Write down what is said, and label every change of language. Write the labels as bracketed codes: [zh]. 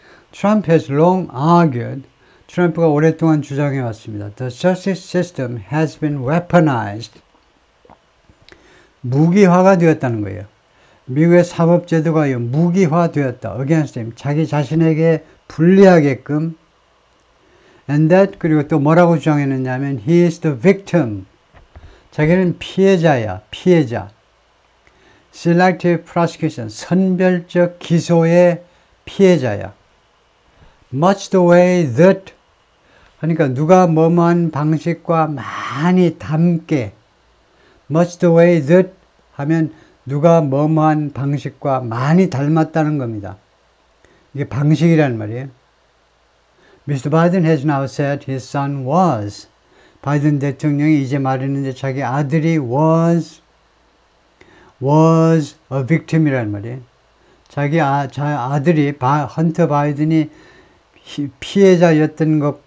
[en] Trump has long argued, [ko] 트럼프가 오랫동안 주장해 왔습니다. [en] The justice system has been weaponized. [ko] 무기화가 되었다는 거예요. 미국의 사법제도가 무기화되었다. [en] against him, [ko] 자기 자신에게 불리하게끔. [en] And that, [ko] 그리고 또 뭐라고 주장했느냐면 [en] he is the victim. [ko] 자기는 피해자야. 피해자. [en] Selective prosecution, [ko] 선별적 기소의 피해자야. [en] Much the way that, [ko] 그러니까 누가 뭐뭐한 방식과 많이 닮게, much the way that 하면 누가 뭐뭐한 방식과 많이 닮았다는 겁니다. 이게 방식이라는 말이에요. [en] Mr. Biden has now said his son was. [ko] 바이든 대통령이 이제 말했는데 자기 아들이 [en] was a victim [ko] 이라는 말이에요. 자기 아들이 헌터 바이든이 피해자였던